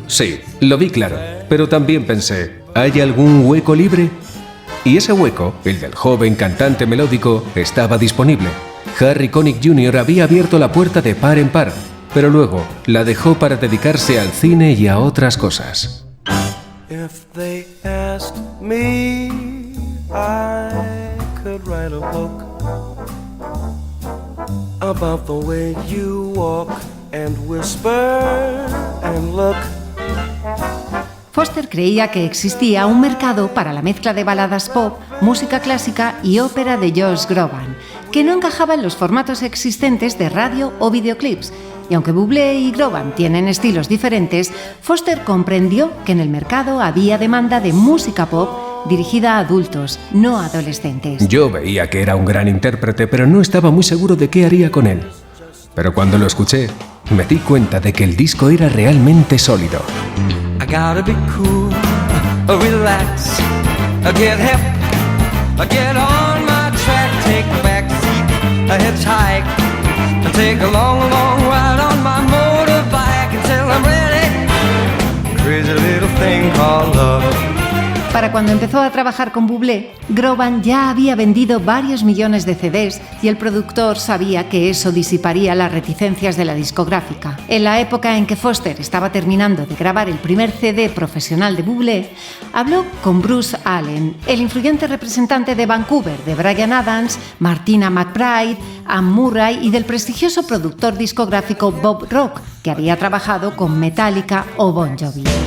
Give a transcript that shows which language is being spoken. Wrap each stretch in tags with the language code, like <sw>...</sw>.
<es>Sí, lo vi claro, pero también pensé, ¿hay algún hueco libre? Y ese hueco, el del joven cantante melódico, estaba disponible. Harry Connick Jr. había abierto la puerta de par en par, pero luego la dejó para dedicarse al cine y a otras cosas.</es> <en>If they asked me, I could write a book about the way you walk and whisper and look.</en> <es>Foster creía que existía un mercado para la mezcla de baladas pop, música clásica y ópera de Josh Groban, que no encajaba en los formatos existentes de radio o videoclips. Y aunque Bublé y Groban tienen estilos diferentes, Foster comprendió que en el mercado había demanda de música pop dirigida a adultos, no a adolescentes. Yo veía que era un gran intérprete, pero no estaba muy seguro de qué haría con él. Pero cuando lo escuché, me di cuenta de que el disco era realmente sólido.</es> <en>I gotta be cool, relax, get hip, get on my track, take a back seat, hitchhike, take a long, long ride on my motorbike until I'm ready. Crazy little thing called love.</en> <es>Para cuando empezó a trabajar con Bublé, Groban ya había vendido varios millones de CDs y el productor sabía que eso disiparía las reticencias de la discográfica. En la época en que Foster estaba terminando de grabar el primer CD profesional de Bublé, habló con Bruce Allen, el influyente representante de Vancouver de Bryan Adams, Martina McBride, Anne Murray y del prestigioso productor discográfico Bob Rock, que había trabajado con Metallica o Bon Jovi.</es>